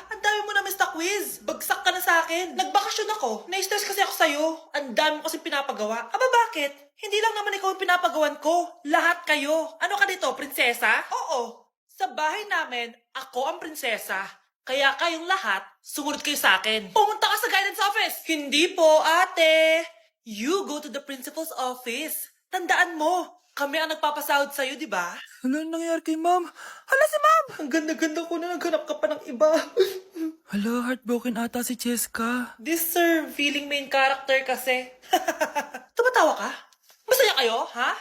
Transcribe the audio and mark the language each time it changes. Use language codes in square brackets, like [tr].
[tl] Ang dami mo na miss na quiz. Bagsak ka na sa akin. Nagbakasyon ako. Na-stress kasi ako sa'yo. Ang dami mo kasi pinapagawa. Aba, bakit? Hindi lang naman ikaw ang pinapagawan ko. Lahat kayo. Ano ka dito, prinsesa? Oo. Sa bahay namin, ako ang prinsesa. Kaya kayong lahat, sumunod kayo sa akin. Pumunta ka sa guidance office. Hindi po, ate. [en] You go to the principal's office. [tl] Tandaan mo, kami ang nagpapasahod sa'yo, di ba? Ano nangyayari kay ma'am? Hala si ma'am! Ang ganda-ganda ko na naghanap ka pa ng iba. Hala, heartbroken ata si Cheska. This sir, feeling main character kasi. Tumatawa ka? Masaya kayo, ha?